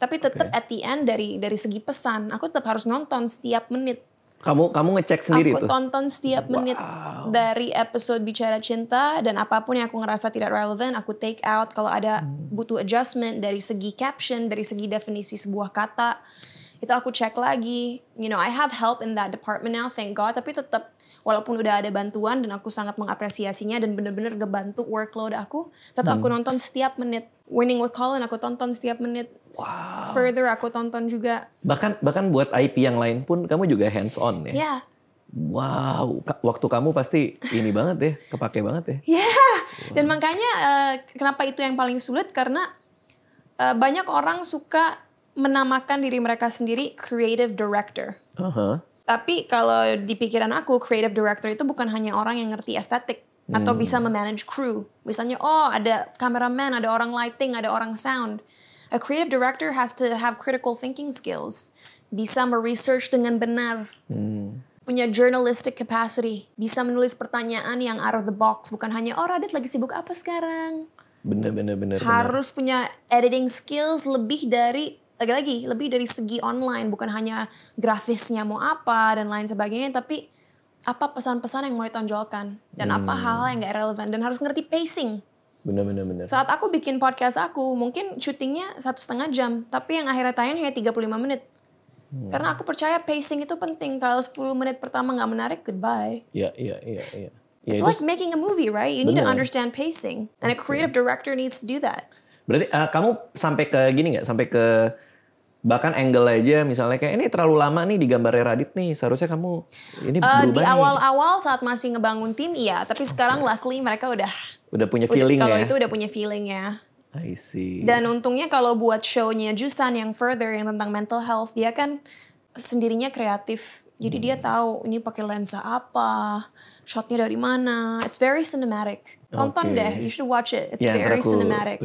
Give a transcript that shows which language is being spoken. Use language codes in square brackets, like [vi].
[id] Tapi tetap at the end dari segi pesan, aku tetap harus nonton setiap menit. Kamu ngecek sendiri tuh? Aku tonton setiap menit dari episode Bicara Cinta dan apapun yang aku ngerasa tidak relevan, aku take out. Kalau ada butuh adjustment dari segi caption, dari segi definisi sebuah kata, itu aku cek lagi. [en] I have help in that department now, thank God. [id] Tapi tetap, walaupun udah ada bantuan dan aku sangat mengapresiasinya dan bener-bener ngebantu workload aku, tetap aku nonton setiap menit. Winning with Colin aku tonton setiap menit. Wow. Further aku tonton juga. Bahkan buat IP yang lain pun kamu juga hands on ya? [en] Yeah. [id] Wow, waktu kamu pasti ini banget ya, kepake banget ya? Yeah, dan makanya kenapa itu yang paling sulit karena banyak orang suka menamakan diri mereka sendiri creative director. Tapi kalau di pikiran aku creative director itu bukan hanya orang yang ngerti estetik atau bisa memanage crew. Misalnya ada cameraman, ada orang lighting, ada orang sound. [en] A creative director has to have critical thinking skills. [id] Bisa meresearch dengan benar. Punya journalistic capacity. Bisa menulis pertanyaan yang out of the box. Bukan hanya, Radit lagi sibuk apa sekarang? Bener. Harus punya editing skills lebih dari segi online. Bukan hanya grafisnya mau apa dan lain sebagainya. Tapi apa pesan-pesan yang mau ditonjolkan. Dan apa hal-hal yang gak relevan. Dan harus ngerti pacing. Bener. Saat aku bikin podcast aku, mungkin syutingnya 1,5 jam. Tapi yang akhirnya tayang hanya 35 menit. Karena aku percaya pacing itu penting. Kalau 10 menit pertama gak menarik, goodbye. Iya. [en] It's like making a movie, right? You need to understand pacing. And a creative director needs to do that. [id] Berarti kamu sampai ke gini gak? Sampai ke bahkan angle aja misalnya kayak ini terlalu lama nih di gambarnya Radit nih. Seharusnya kamu ini berubah di awal-awal saat masih ngebangun tim, iya. Tapi sekarang luckily mereka udah punya feeling kalau ya? itu udah punya feeling ya. [en] I see. [id] Dan untungnya kalau buat show-nya Jusan yang Further yang tentang mental health, dia kan sendirinya kreatif. Jadi dia tahu ini pakai lensa apa, shotnya dari mana. [en] It's very cinematic. [id] Tonton deh, [en] you should watch it. It's very cinematic.